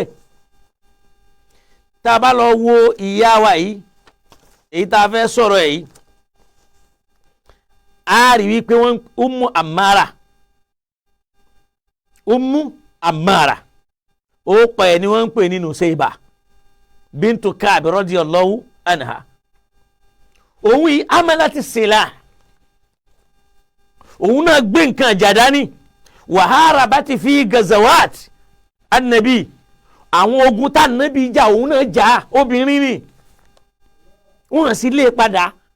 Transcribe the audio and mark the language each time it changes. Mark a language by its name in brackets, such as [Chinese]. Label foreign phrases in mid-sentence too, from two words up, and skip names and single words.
[Yoruba] tá a bá lọ wo ìyá wa yìí, èyí tá a fẹ́ sọ̀rọ̀ ẹ̀ yìí, a rí wípé wọ́n Ummu Ammara ó pa ẹ̀ ni wọ́n ń pè ní Nusayba bintu Ka'b [Arabic] رضي الله عنها. [Yoruba] òun yìí [Arabic] حملة السلاح, [Yoruba] òun náà gbé nǹkan àjàdá ní wàhálà bá ti fi [Arabic] غزوات النبي, [Yoruba] àwọn ogun tá Nábì jà òun náà jà. obìnrin ni wọ́n sì lé padà.